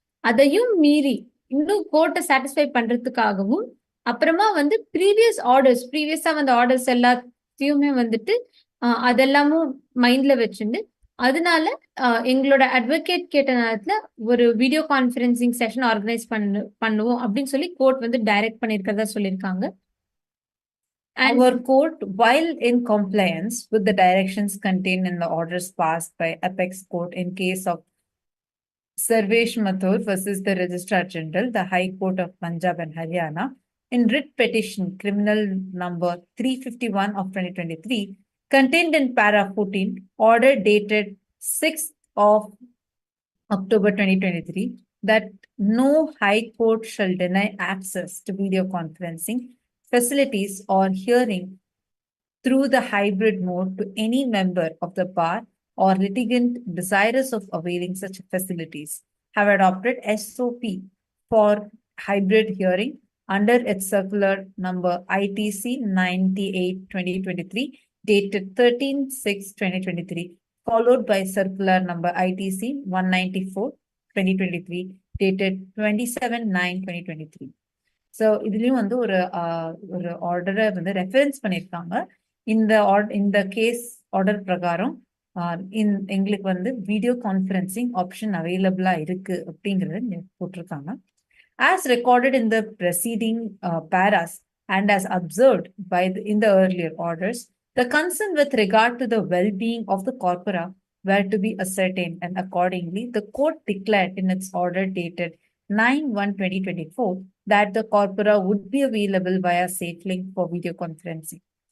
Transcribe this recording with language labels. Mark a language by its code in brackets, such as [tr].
[ta] அதையும் மீறி இன்னும் கோர்ட்டை சாட்டிஸ்ஃபை பண்றதுக்காகவும் அப்புறமா வந்து ப்ரீவியஸா வந்த ஆர்டர்ஸ் எல்லாத்தையுமே வந்துட்டு அதெல்லாமும் மைண்ட்ல வச்சுட்டு, அதனால எங்களோட அட்வொகேட் கேட்ட நேரத்துல ஒரு வீடியோ கான்ஃபரன்சிங் செஷன் ஆர்கனைஸ் பண்ணுவோம் அப்படின்னு சொல்லி கோர்ட் வந்து டைரக்ட் பண்ணிருக்கிறதா சொல்லியிருக்காங்க. [en] Our court, while in compliance with the directions contained in the orders passed by Apex Court in case of Sarvesh Mathur versus the Registrar General, the High Court of Punjab and Haryana, in writ petition criminal number 351 of 2023, contained in para 14, order dated 6th of October 2023, that no High Court shall deny access to video conferencing facilities or hearing through the hybrid mode to any member of the bar or litigant desirous of availing such facilities, have adopted SOP for hybrid hearing under its circular number ITC 98/2023 dated 13/6/2023, followed by circular number ITC 194/2023 dated 27/9/2023. [ta] So இதுலயும் வந்து ஒரு ஆர்டரை வந்து reference பண்ணியிருக்காங்க. இந்த case order பிரகாரம் எங்களுக்கு வந்து வீடியோ கான்ஃபரன்சிங் ஆப்ஷன் அவைலபிளா இருக்கு அப்படிங்கறத போட்டிருக்காங்க. [en] As recorded in the preceding paras and as observed in the earlier orders, the concern with regard to the well-being of the corpora were to be ascertained, and accordingly, the court declared in its order dated 9/1/2024 that the corpora would be available via SafeLink for video conferencing.